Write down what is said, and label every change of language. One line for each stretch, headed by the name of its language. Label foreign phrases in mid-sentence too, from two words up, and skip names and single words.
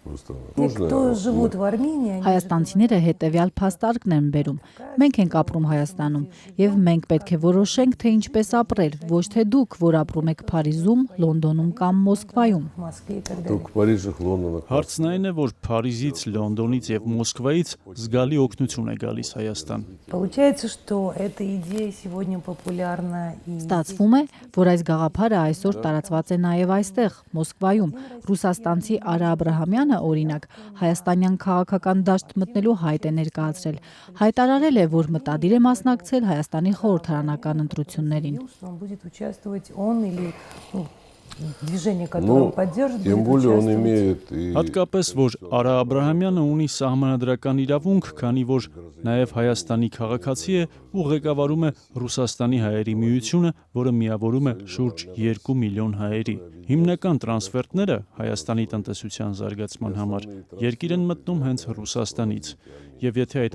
Armenian: Հայաստանցիները հետևյալ փաստարկն են բերում։ Մենք ենք ապրում Հայաստանում եւ մենք պետք է որոշենք, թե ինչպես ապրել, ոչ թե դուք, որ ապրում եք Փարիզում, Լոնդոնում կամ Մոսկվայում։ Դուք Փարիզը, Լոնդոնը։ Հարցն այն է, որ Փարիզից, Լոնդոնից եւ Մոսկվայից զգալի օգնություն է գալիս Հայաստան։
Russian: Получается, что эта идея сегодня популярна и
Armenian: Ստացվում է, որ այս գաղափարը այսօր տարածված է նաեւ այստեղ, Մոսկվայում։ Ռուսաստանցի Արա Աբրահամյանը, օրինակ, հայաստանյան քաղաքական դաշտ մտնելու հայտ է ներկայացրել։ Հայտարարել է, որ մտադիր է մասնակցել Հայաստանի խորհրդարանական ընտրություններին։
Russian: движение, которое поддерживает. Тем более он имеет и
Armenian: Հատկապես որ Արա Աբրահամյանը ունի սահմանադրական իրավունք, քանի որ նաև Հայաստանի քաղաքացի է ու ղեկավարում է Ռուսաստանի հայերի միությունը, որը միավորում է շուրջ 2 միլիոն հայերի։ Հիմնական տրանսֆերտները Հայաստանի տնտեսության զարգացման համար երկիր են մտնում հենց Ռուսաստանից, եւ եթե այդ